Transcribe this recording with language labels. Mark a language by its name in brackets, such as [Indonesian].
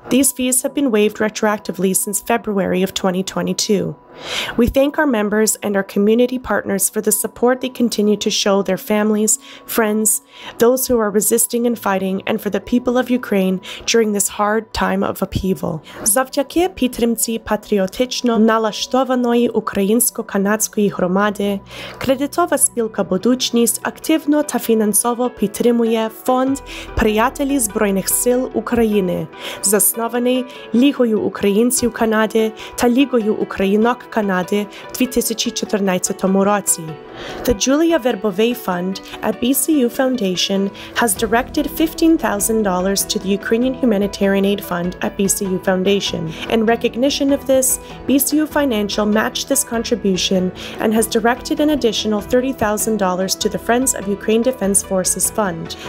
[English] These fees have been waived retroactively since February of 2022. We thank our members and our community partners for the support they continue to show their families, friends, those who are resisting and fighting, and for the people of Ukraine during this hard time of upheaval. [Ukrainian] Завдяки підтримці патріотично налаштованої українсько-канадської громади, кредитова спілка «Будучність» активно та фінансово підтримує фонд «Приятелі Збройних сил України», заснований Лігою українців Канади та Лігою українок Канади в 2014 році. [English] The Julia Verbovei Fund at BCU Foundation has directed $15,000 to the Ukrainian Humanitarian Aid Fund at BCU Foundation. In recognition of this, BCU Financial matched this contribution and has directed an additional $30,000 to the Friends of Ukraine Defense Forces Fund.